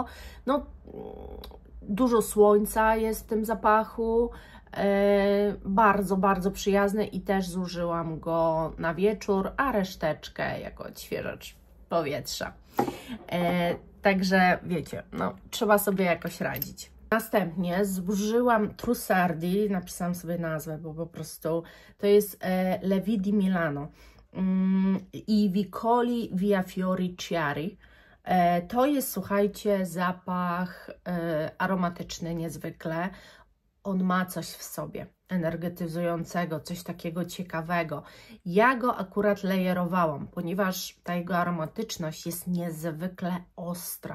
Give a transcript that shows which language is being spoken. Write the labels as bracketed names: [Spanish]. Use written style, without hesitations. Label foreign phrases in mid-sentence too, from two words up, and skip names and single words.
[Polish] No, dużo słońca jest w tym zapachu, bardzo, bardzo przyjazny i też zużyłam go na wieczór, a reszteczkę jako odświeżacz powietrza. Także wiecie, no, trzeba sobie jakoś radzić. Następnie zużyłam Trussardi, napisałam sobie nazwę, bo po prostu to jest Le Vie di Milano i Vicoli Via Fiori Chiari. To jest, słuchajcie, zapach aromatyczny niezwykle. On ma coś w sobie energetyzującego, coś takiego ciekawego. Ja go akurat lejerowałam, ponieważ ta jego aromatyczność jest niezwykle ostra.